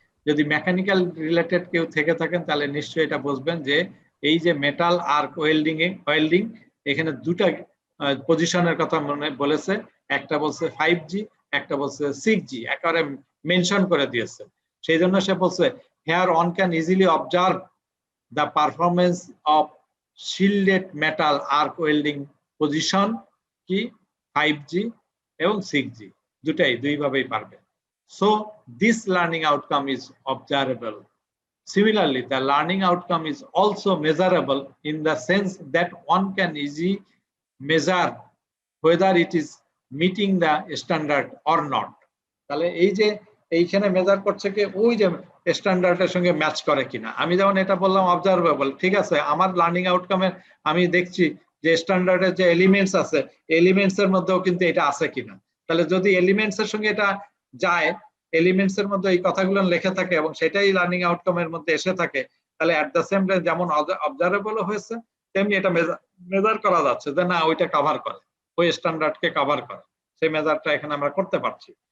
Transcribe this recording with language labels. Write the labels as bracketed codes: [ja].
[bn] যদি mechanical related কেউ থেকে থাকেন তাহলে নিশ্চয়ই এটা বুঝবেন যে এই যে মেটাল আর্ক ওয়েল্ডিং এখানে দুটা পজিশনের কথা মনে বলেছে, একটা বলছে 5G, একটা বলছে 6G, একেবারে মেনশন করে দিয়েছে। সেই জন্য সে বলছে [en] here one can easily observe the performance of shielded metal arc welding position [bn] কি 5G এবং 6G দুই ভাবেই পারবে। [en] So this learning outcome is observable. Similarly, the learning outcome is also measurable in the sense that one can easily measure whether it is meeting the standard or not. [bn] তাহলে এই যে এইখানে measure করছে কি ওই যে স্ট্যান্ডার্ডের সঙ্গে ম্যাচ করে কিনা। আমি যেমন এটা বললাম অবজারভেবল, ঠিক আছে, আমার লার্নিং আউটকামে আমি দেখছি যে স্ট্যান্ডার্ডের যে এলিমেন্টস আছে, এলিমেন্টস এর মধ্যেও কিন্তু এটা আছে কিনা। তাহলে যদি এলিমেন্টস এর সঙ্গে এটা যায়, এলিমেন্টস এর মধ্যে এই কথাগুলো লেখা থাকে এবং সেটাই লার্নিং আউটকামের মধ্যে এসে থাকে, তাহলে [en] at the same time [bn] যেমন অবজারভেবল হয়েছে তেমনি এটা মেজার করা যাচ্ছে যে না ওইটা কভার করে, ওই স্ট্যান্ডার্ডকে কভার করে, সেই মেজারটা এখানে আমরা করতে পারছি।